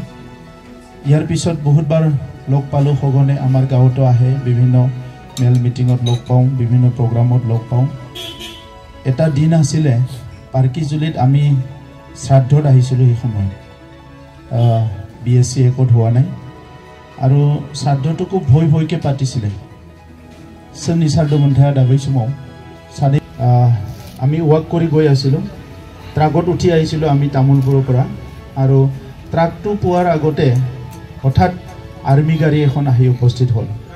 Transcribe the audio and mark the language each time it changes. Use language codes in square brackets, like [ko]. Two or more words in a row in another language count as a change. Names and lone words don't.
[as] ইয়াৰ পিছত বহুতবাৰ লগ পালোঁ, সঘনে আমাৰ গাঁৱতো আহে, বিভিন্ন মেল মিটিঙত লগ পাওঁ, বিভিন্ন প্ৰগ্ৰামত লগ পাওঁ। এটা দিন আছিলে পাৰ্কিজুলিত আমি শ্ৰাদ্ধত আহিছিলোঁ, সেই সময়ত BSc একত হোৱা নাই, আৰু শ্ৰাদ্ধটো খুব ভয়কৈ পাতিছিলে। [brx] सोरनि श्राद्ध मोनथाया दा बै समाव सानै [as] আমি ৱাক কৰি গৈ আছিলোঁ, ট্ৰাকত উঠি আহিছিলোঁ আমি তামুলপুৰৰ পৰা, আৰু ট্ৰাকটো পোৱাৰ আগতে হঠাৎ আৰ্মি গাড়ী এখন আহি উপস্থিত হ'ল।